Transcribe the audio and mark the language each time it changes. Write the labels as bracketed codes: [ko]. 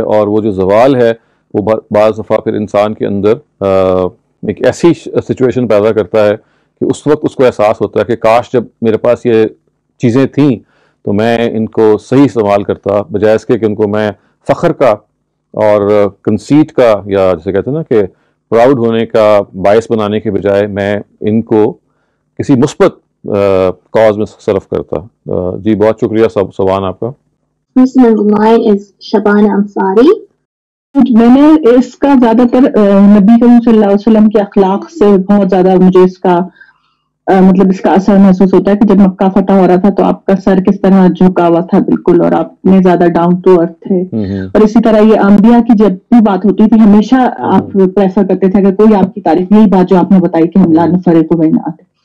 [ur] اور وہ جو زوال ہے وہ بعض دفعہ پھر انسان کے اندر ایک ایسی سچویشن پیدا کرتا ہے کہ اس وقت اس کو احساس ہوتا ہے کہ کاش جب میرے پاس یہ چیزیں تھیں تو میں ان کو صحیح استعمال کرتا، بجائے اس کے کہ ان کو میں فخر کا اور کنسیٹ کا یا جیسے کہتے ہیں نا کہ پراؤڈ ہونے کا باعث بنانے کے بجائے میں ان کو کسی مثبت کاز میں صرف کرتا. جی بہت شکریہ سبحان آپ کا. [en] Person on the line is Shabana Ansari. [ur] میں نے اس کا زیادہ تر نبی کریم صلی اللہ علیہ وسلم کے اخلاق سے بہت زیادہ مجھے اس کا مطلب اس کا اثر محسوس ہوتا ہے کہ جب مکہ فتح ہو رہا تھا تو آپ کا سر کس طرح جھکا ہوا تھا بالکل، اور آپ نے زیادہ ڈاؤن ٹو ارتھ تھے. اور اسی طرح یہ انبیاء کی جب بھی بات ہوتی تھی ہمیشہ آپ پریفر کرتے تھے کہ کوئی آپ کی تعریف، یہی بات جو آپ نے بتائی کہ ہم لا نفرق بین احد.